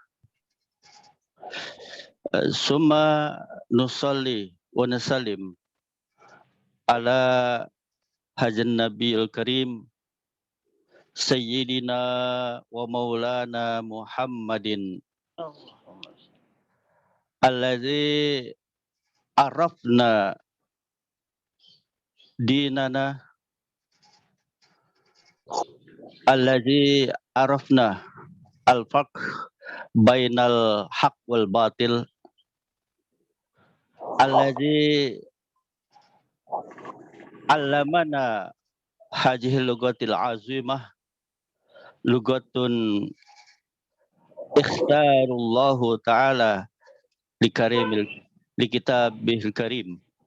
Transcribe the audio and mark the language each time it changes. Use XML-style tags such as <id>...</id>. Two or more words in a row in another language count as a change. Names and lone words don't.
<ar>ثم نصلي ونسلم على هذا النبي الكريم سيدنا ومولانا محمد الذي عرفنا ديننا الذي عرفنا الفرق بين الحق والباطل الذي علمنا هذه اللغة العظيمة لغة اختار الله تعالى لكتابه الكريم.</ar>